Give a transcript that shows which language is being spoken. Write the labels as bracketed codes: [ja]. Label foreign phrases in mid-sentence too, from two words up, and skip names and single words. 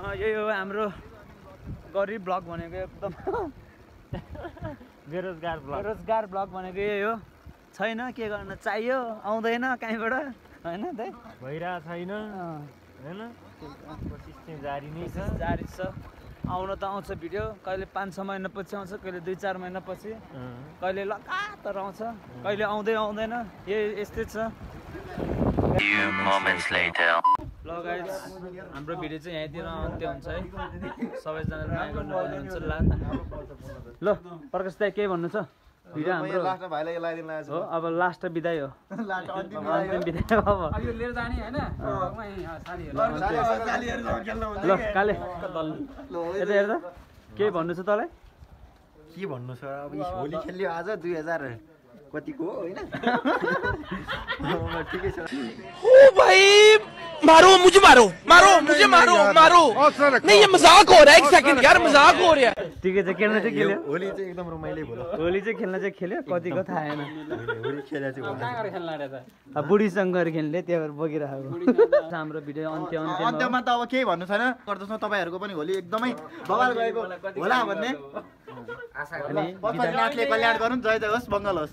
[ne] यही हो हाम्रो गरिब ब्लग भनेको एकदम बेरोजगार ब्लग भनेको यही हो छैन के गर्न चाहियो आउँदैन कहीँबाट होइन दाइ भइरहेको छैन हैन कोसिस चाहिँ जारी नै छ जारी छ आउन त आउँछ भिडियो कहिले 5-6 महिनापछि आउँछ कहिले 2-4 महिनापछि कहिले लगातार आउँछ कहिले आउँदैन यस्तै छ [en] Few moments later. [ne] ल गाइस हाम्रो भिडियो चाहिँ यहीँतिर अन्त्य हुन्छ है सबैजनाले माया गर्नुपर्ने हुन्छ ल प्रकाश दाइ केही भन्नु छ भिडियो हाम्रो लास्टमा भाइलाई लगाइदिनु लागेको हो अब लास्ट बिदाई हो अन्तिम बिदाई हो अब लिएर जाने हैन ल काले यता हेर्दा केही भन्नु छ तँलाई के भन्नु छ अब होली खेल्यो आज 2000 कतिको होइन ठिकै छ [hi] ओ भाई मारो मुझे मारो नहीं ये मजाक हो रहा है 1 सेकंड यार मजाक हो रहा है [ne] ठिकै छ खेल्न चाहिँ खेल्यो होली चाहिँ एकदम रमाइलो भयो होली चाहिँ खेल्न चाहिँ खेल्यो कतिको थाहा आएन होली खेले चाहिँ अब बुढीसँग गएर खेल्ने त्यही भएर बगिरहेको हाम्रो भिडियो अन्त्यमा त अब केही भन्नु छैन गर्दछ तपाईँहरूको पनि होली एकदमै बवाल गएको होला भन्ने नाथले कल्याण गरून् जय जय होस् मङ्गल होस्